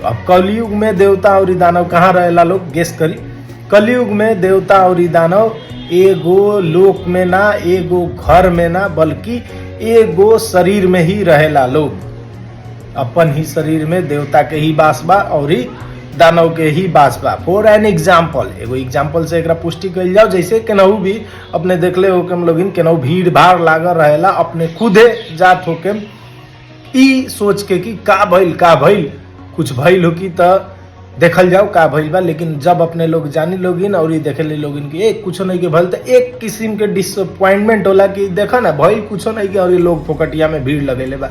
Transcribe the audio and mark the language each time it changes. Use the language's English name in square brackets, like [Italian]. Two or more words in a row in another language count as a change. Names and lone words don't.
[Bhojpuri] अब कलयुग में देवता और दानव कहाँ रहेला लोग, गेस करी। कलयुग में देवता और दानव एगो लोक में ना, एगो घर में ना, बल्कि एगो शरीर में ही रहेला लोग। अपन ही शरीर में देवता के ही वास बा और दानव के ही वास बा। [English] For an example, [Bhojpuri] एगो एग्जाम्पल से एकरा पुष्टि कल जाओ। जैसे केनहू भी अपने देखले हो के हम लोग केनहू भीड़ भाड़ लागल रहेला, अपने खुदे जात होके ई सोच के कि का भइल कुछ भइल हो कि त देखल जाओ का भइल बा। लेकिन जब अपने लोग जानी लोगिन और देखे लोगिन कि कुछ नहीं के भइल, तो एक किस्म के डिसअपॉइंटमेंट होला कि देखा ना भइल कुछ नहीं के और ये लोग फोकटिया में भीड़ लगेले बा।